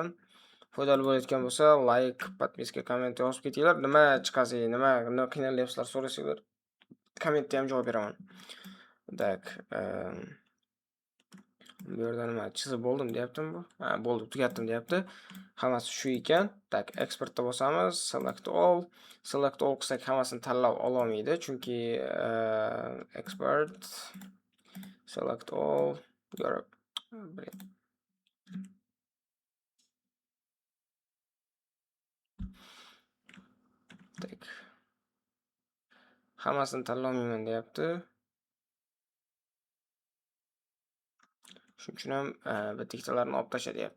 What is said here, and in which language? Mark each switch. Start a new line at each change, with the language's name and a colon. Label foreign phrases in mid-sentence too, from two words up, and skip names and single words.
Uzbek: Foydali bo'layotgan bo'lsa, like, podpiska, komment yozib ketinglar. Nima chiqasi, nima qiynalyapsizlar so'rasanglar, kommentda ham javob beraman. Tak, bu yerda nima chizib bo'ldim deyaptimi bu? Ha, bo'ldi, tugatdim deyapti. Hammasi shu ekan. Tak, exportda bosamiz,
English: select all. Select all
Uzbek: qilsak hammasini tanlab ololmaydi, chunki
English: export select all Europe.
Uzbek: Tak. Hammasini tanlamayman deyapti. Shuning uchun ham bitta ikkitalarni olib tasha deyapti.